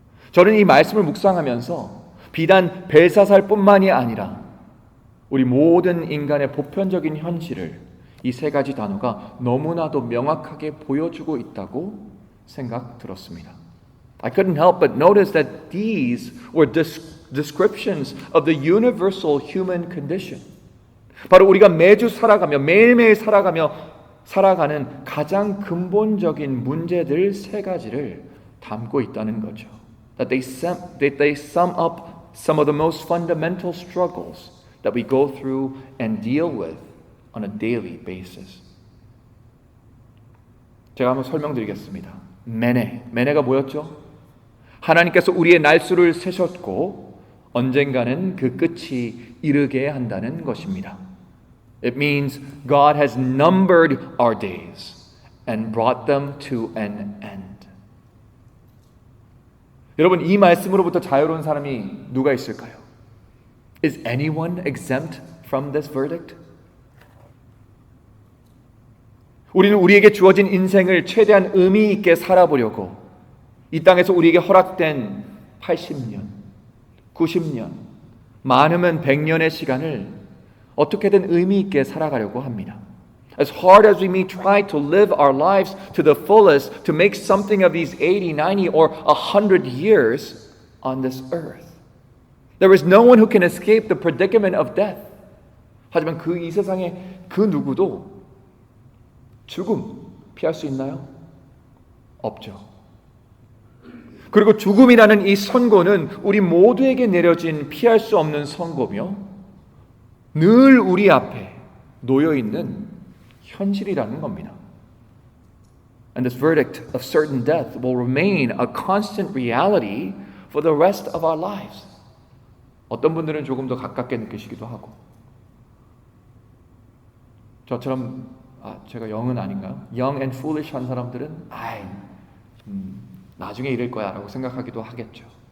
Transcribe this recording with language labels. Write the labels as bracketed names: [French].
[Korean] 저는 이 말씀을 묵상하면서 비단 벨사살뿐만이 아니라 우리 모든 인간의 보편적인 현실을 이 세 가지 단어가 너무나도 명확하게 보여주고 있다고 생각 들었습니다. [English] I couldn't help but notice that these were descriptions of the universal human condition. [Korean] 바로 우리가 매주 살아가며 매일매일 살아가는 가장 근본적인 문제들 세 가지를 담고 있다는 거죠. [English] That they sum up some of the most fundamental struggles that we go through and deal with on a daily basis. [Korean] 제가 한번 설명드리겠습니다. 메네가 뭐였죠? 하나님께서 우리의 날수를 세셨고 언젠가는 그 끝이 이르게 한다는 것입니다. [English] It means God has numbered our days and brought them to an end. [Korean] 여러분, 이 말씀으로부터 자유로운 사람이 누가 있을까요? [English] Is anyone exempt from this verdict? [Korean] 우리는 우리에게 주어진 인생을 최대한 의미 있게 살아보려고 이 땅에서 우리에게 허락된 80년, 90년, 많으면 100년의 시간을 어떻게든 의미 있게 살아가려고 합니다. [English] As hard as we may try to live our lives to the fullest, to make something of these 80, 90, or 100 years on this earth. There is no one who can escape the predicament of death. [Korean] 하지만 이 세상에 그 누구도 죽음 피할 수 있나요? 없죠. 그리고 죽음이라는 이 선고는 우리 모두에게 내려진 피할 수 없는 선고며 늘 우리 앞에 놓여 있는 현실이라는 겁니다. [English] And this verdict of certain death will remain a constant reality for the rest of our lives. [Korean] 어떤 분들은 조금 더 가깝게 느끼시기도 하고 저처럼 제가 영은 아닌가요? [English] Young and foolish [Korean] 한 사람들은 나중에 이럴 거야 라고 생각하기도 하겠죠.